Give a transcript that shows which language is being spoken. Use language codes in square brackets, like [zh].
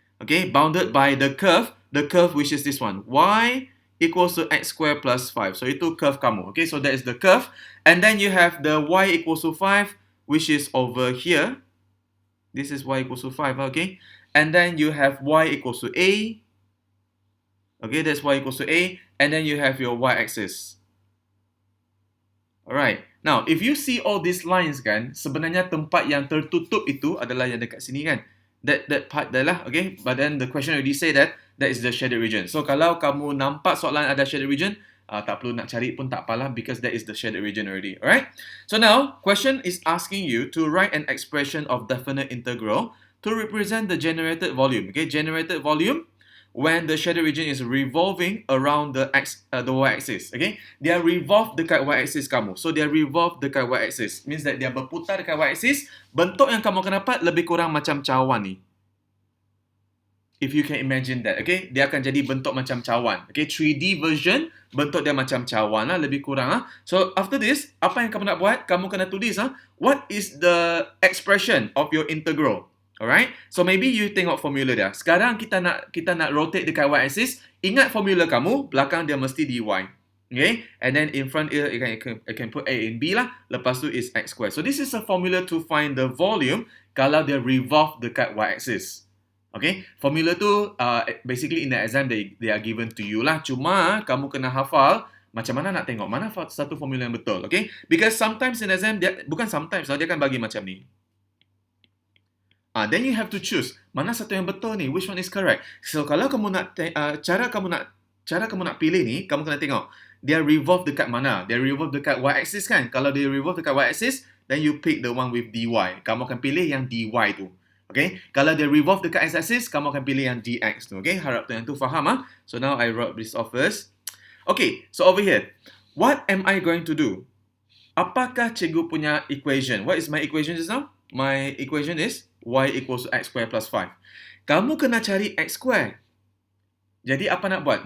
[en] Okay, bounded by the curve which is this one. Y equals to x square plus 5. [ms] So itu curve kamu. [en] Okay, so that is the curve. And then you have the y equals to 5, which is over here. This is y equals to 5, okay? And then you have y equals to a. Okay, that's y equals to a. And then you have your y-axis. Alright. Now, if you see all these lines [ms] kan, sebenarnya tempat yang tertutup itu adalah yang dekat sini kan. [en] That part dah lah, okay? But then the question already say that is the shaded region. So [ms] kalau kamu nampak soalan ada shaded region, tak perlu nak cari pun tak apalah [en] because that is the shaded region already. Alright? So now, question is asking you to write an expression of definite integral to represent the generated volume. Okay, generated volume when the shaded region is revolving around the y-axis. [ms] Okay, dia revolve dekat y-axis kamu. So dia revolve dekat y-axis means that dia berputar dekat y-axis. Bentuk yang kamu akan dapat lebih kurang macam cawan ni. [en] If you can imagine that, [ms] okay, dia akan jadi bentuk macam cawan. Okay, 3D version bentuk dia macam cawan lah, lebih kurang lah. [en] So after this, [ms] apa yang kamu nak buat? Kamu kena tulis [en] what is the expression of your integral? Alright, so maybe you [ms] tengok formula dia. Sekarang kita nak rotate dekat y-axis. Ingat formula kamu, belakang dia mesti dy. [en] Okay, and then in front here, I can put a and b lah. [ms] Lepas tu [en] is x square. So this is a formula to find the volume [ms] kalau dia revolve dekat y-axis. [en] Okay, formula tu basically in the exam they are given to you lah. [ms] Cuma kamu kena hafal macam mana nak tengok mana satu formula yang betul. Okay, [en] because sometimes in exam [ms] bukan sometimes dia akan bagi macam ni. [en] Then you have to choose [ms] mana satu yang betul ni, [en] which one is correct. [ms] So kalau kamu nak cara kamu nak pilih ni, kamu kena tengok dia revolve dekat mana. Dia revolve dekat y-axis kan. Kalau dia revolve dekat y-axis, [en] then you pick the one with dy. [ms] Kamu akan pilih yang dy tu. Okay, kalau dia revolve dekat x-axis, kamu akan pilih yang dx tu. Okay, harap tu yang tu faham . [en] So now I wrote this off first. Okay, so over here, what am I going to do? [ms] Apakah cikgu punya equation? [en] What is my equation just now? My equation is y equals to x square plus 5. [ms] Kamu kena cari x square. Jadi apa nak buat?